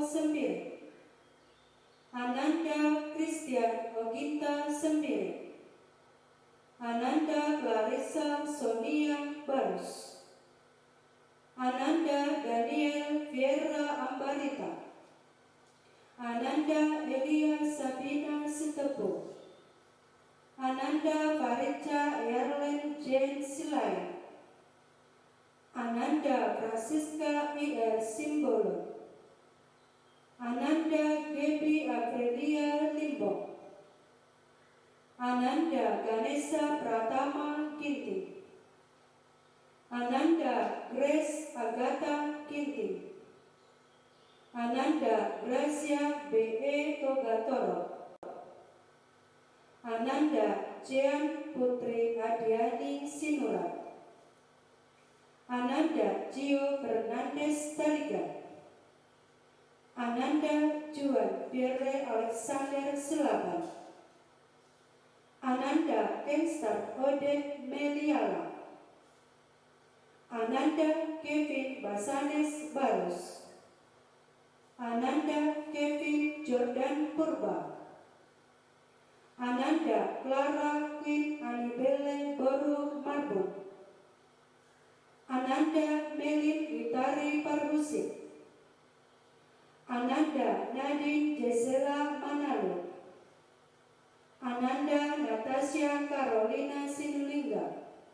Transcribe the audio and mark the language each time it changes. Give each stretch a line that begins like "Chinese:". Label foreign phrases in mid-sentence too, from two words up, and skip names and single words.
Indonesian: Sembiri, Ananda Christian Oginta Sembiri, Ananda Clarissa Sonia Barus, Ananda Daniel Vieira Ambarita, Ananda Elia Sabina Sitepu, Ananda Farica Erlen Jane Silai, Ananda Francisca I.R. Simbolo, Ananda Gebi Aprilia Limbo, Ananda Ganesha Pratama Ginting, Ananda Grace Agatha Ginting, Ananda Gracia B.E. Togatoro, Ananda Jean Putri Adiani Sinura, Ananda Gio Fernandez Tariga, Ananda Juan Pierre Alexander Selaban, Ananda Kenstar Oded Meliala, Ananda Kevin Basanes Barus, Ananda Kevin Jordan Purba, Ananda Clara Queen Anibele Boru Marbun, Ananda Melin Gitari Parusik, Ananda Nadine Jesela Manalu, Ananda Natasha Carolina Sinulinga,